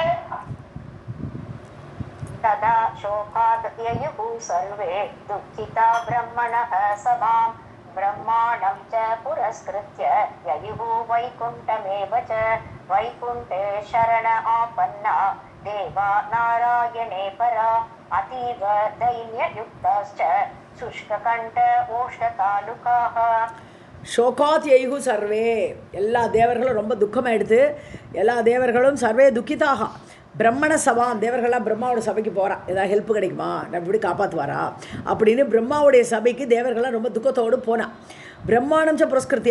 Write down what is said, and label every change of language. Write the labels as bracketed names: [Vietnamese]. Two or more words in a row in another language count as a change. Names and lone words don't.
[Sanskrit] तदा शोकाद् ययुः सर्वे दुःखिता ब्रह्मणः सभां ब्रह्माणं च पुरस्कृत्य ययुः वैकुण्ठमेव च वैकुण्ठे शरण आपन्ना देवा नारायणे परा अतीव दैन्ययुक्ताश्च शुष्ककण्ठ ओष्ठतालुकाः शोकाद् ययुः सर्वे [Tamil] எல்லா தேவர்களும் ரொம்ப துக்கமாயிடுது எல்லா தேவர்களும் [Sanskrit] सर्वे दुःखिताः ब्रह्मणः सभां [Tamil] தேவர்கள்லாம் பிரம்மாவோட சபைக்கு போகிறா ஏதாவது ஹெல்ப் கிடைக்குமா நான் இப்படி காப்பாற்றுவாரா அப்படின்னு பிரம்மாவுடைய சபைக்கு தேவர்கள்லாம் ரொம்ப துக்கத்தோடு போனான் [Sanskrit] ब्रह्माणं च पुरस्कृत्य